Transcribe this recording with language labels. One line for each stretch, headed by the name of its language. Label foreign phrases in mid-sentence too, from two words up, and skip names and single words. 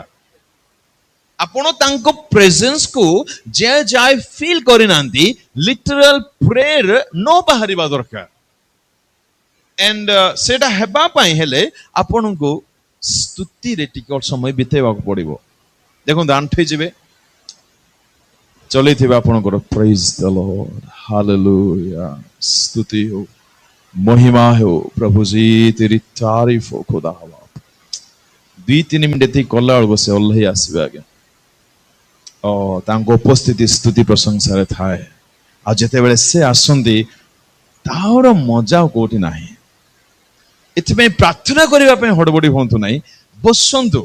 Odia: ଆପଣ ତାଙ୍କ ପ୍ରେଜେନ୍ସକୁ ଯେ ଯାଏ ଫିଲ୍ କରିନାହାନ୍ତି,
English: literal prayer
Odia: ନ ବାହାରିବା ଦରକାର। ଏଣ୍ଡ ସେଟା ହେବା ପାଇଁ ହେଲେ ଆପଣଙ୍କୁ ସ୍ତୁତିରେ ଟିକେ ସମୟ ବିତେଇବାକୁ ପଡିବ। ଦେଖନ୍ତୁ, ଆଣ୍ଠେଇ ଯିବେ, ଚଲେଇଥିବେ ଆପଣଙ୍କର
English: praise the Lord,
Odia: ହାଲେଲୁୟା, ସ୍ତୁତି
Hindi: हो, महिमा हो, प्रभु जी तेरी तारीफ हो खुदा।
Odia: 2-3 ମିନିଟ୍ ଏତିକି କଲା ବେଳକୁ ସେ ଓହ୍ଲେଇ ଆସିବେ ଆଜ୍ଞା। ତାଙ୍କ ଉପସ୍ଥିତି ସ୍ତୁତି ପ୍ରଶଂସାରେ ଥାଏ। ଆଉ ଯେତେବେଳେ ସେ ଆସନ୍ତି, ତାହାର ମଜା ଆଉ କୋଉଠି ନାହିଁ। ଏଥିପାଇଁ ପ୍ରାର୍ଥନା କରିବା ପାଇଁ ହଡବଡି ହୁଅନ୍ତୁ ନାହିଁ, ବସନ୍ତୁ।